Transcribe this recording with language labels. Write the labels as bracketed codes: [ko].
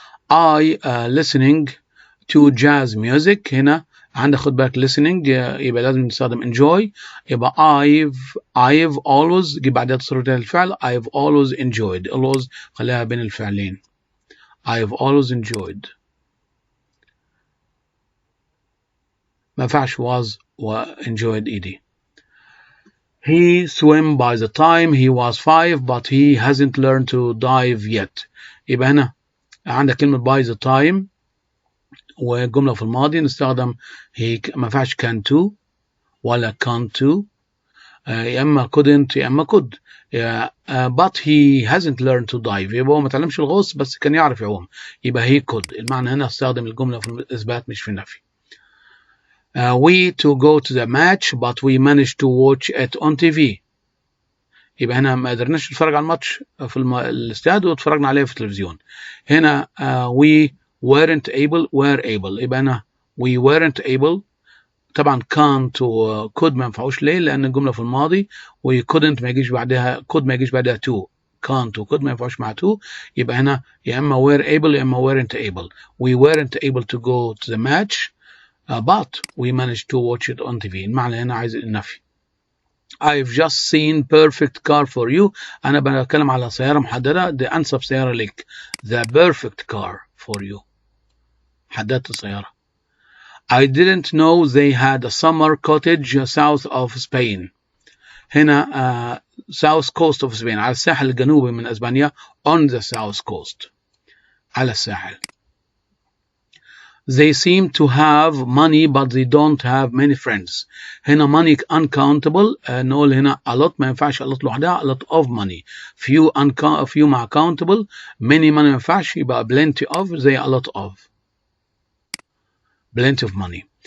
[en] I listening to jazz music. [ar] هنا عندك خد بالك listening يبقى لازم نستخدم enjoy يبقى I've always جيب بعدها تصرف الفعل [en] I've always enjoyed. [ar] always خليها بين الفعلين. [en] I've always enjoyed. [ar] ما ينفعش [en] was و enjoyed ed. He swam by the time he was 5 but he hasn't learned to dive yet. [ar] يبقى هنا عندك كلمة [en] by the time [ar] والجملة في الماضي نستخدم he ما ينفعش [en] can to [ar] ولا [en] can't to [ar] يا إما couldn't يا إما could. [en] but he hasn't learned to dive [ar] يبقى هو ما تعلمش الغوص بس كان يعرف يعوم يبقى [en] he could. [ar] المعنى هنا استخدم الجملة في الإثبات مش في النفي. [en] We to go to the match but we managed to watch it on TV. [ar] يبقى هنا ما قدرناش نتفرج على الماتش في الاستاد واتفرجنا عليه في التلفزيون. [en] هنا we weren't able were able [ar] يبقى هنا [en] we weren't able. [ar] طبعا can't و could ما ينفعوش ليه لأن الجملة في الماضي و couldn't ما يجيش بعدها could ما يجيش بعدها to. can't و could ما ينفعوش مع to يبقى هنا يا إما [en] were able [ar] يا إما [en] weren't able. We weren't able to go to the match but we managed to watch it on TV. [ar] المعنى هنا عايز النفي. [en] I've just seen perfect car for you. [ar] أنا بتكلم على سيارة محددة دي أنسب سيارة لك. [en] The perfect car for you. [ar] حددت السيارة. [en] I didn't know they had a summer cottage south of Spain. هنا south coast of Spain، [ar] على الساحل الجنوبي من اسبانيا. [en] on the south coast، [ar] على الساحل. [en] They seem to have money but they don't have many friends. [ar] هنا money uncountable، نقول هنا a lot ما ينفعش a lot لوحدها، [en] a lot of money. [ar] few مع countable، many ما ينفعش، يبقى plenty of زي [en] a lot of. plenty of money.